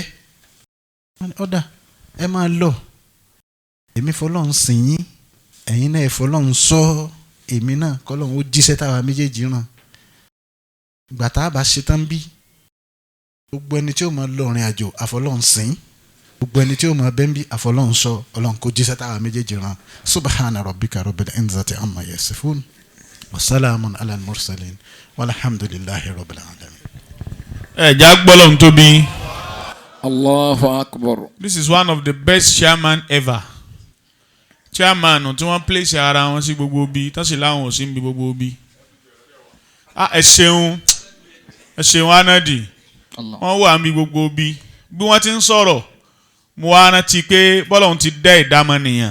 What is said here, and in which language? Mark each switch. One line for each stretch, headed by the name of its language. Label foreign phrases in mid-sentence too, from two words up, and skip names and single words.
Yoruba: wọ́n ní ọ̀dà ẹ máa lọ èmi fọlọ́run sìn yín ẹ̀yin náà fọlọ́run sọ èmi náà kọ́lọ́run ó jíṣẹ́ táwa méjèèjì ràn. ìgbà tá a bá ṣe tán bí gbogbo ẹni tí ó máa lọ rìn àjò àfọlọ́run sìn gbogbo ẹni tí ó máa bẹ́ ń bí àfọlọ́run sọ ọlọ́run kó jíṣẹ́ táwa méjèèjì ràn.
Arabic: سبحان ربك رب العزة عما يصفون وسلام على المرسلين والحمد لله رب العالمين.
Yoruba: já gbọ́lọ̀ ń tóbi.
Arabic: الله أكبر.
English: This is one of the best chairman ever.
Yoruba: Chairman tí wọ́n place ara wọn sí gbogbo bí tán sì láwọn ò sí níbi gbogbo bí. ẹ ṣeun Anadi wọ́n wà níbi gbogbo bí wọ́n ti ń sọ̀rọ̀ mo wá rántí pé bọ́lọ́hún ti dá ìdámọ̀ nìyàn